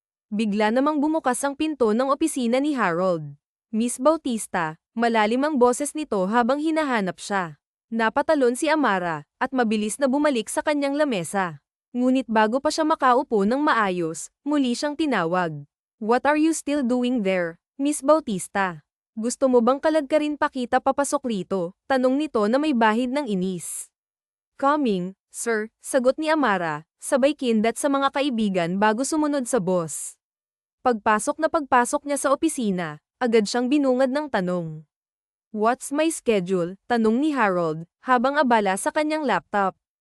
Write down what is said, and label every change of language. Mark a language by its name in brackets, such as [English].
[Filipino] Bigla namang bumukas ang pinto ng opisina ni Harold. Miss Bautista, malalim ang boses nito habang hinahanap siya. Napatalon si Amara, at mabilis na bumalik sa kanyang lamesa. Ngunit bago pa siya makaupo ng maayos, muli siyang tinawag. [English] What are you still doing there, Miss Bautista? [Filipino] Gusto mo bang kalagkarin pa kita papasok rito? Tanong nito na may bahid ng inis. [English] Coming, sir, [Filipino] sagot ni Amara, sabay kindat sa mga kaibigan bago sumunod sa boss. Pagpasok niya sa opisina, agad siyang binungad ng tanong. [English] What's my schedule? [Filipino] Tanong ni Harold, habang abala sa kanyang laptop.